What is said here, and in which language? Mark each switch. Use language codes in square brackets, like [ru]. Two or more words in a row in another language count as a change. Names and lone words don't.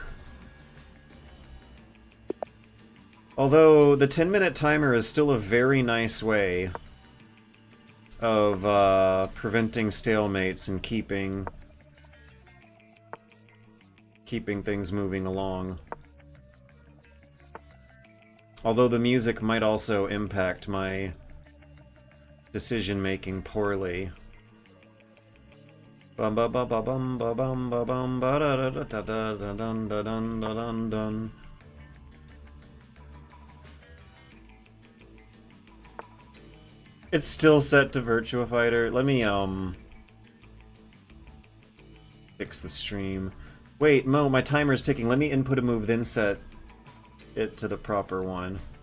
[en] Although the 10-minute timer is still a very nice way of preventing stalemates and keeping things moving along. Although the music might also impact my decision-making poorly. Bum ba ba ba bum ba bum ba bum ba da da da da da dun da dun da dun dun. It's still set to Virtua Fighter. Let me fix the stream. Wait, Mo, my timer's ticking. Let me input a move, then set it to the proper one.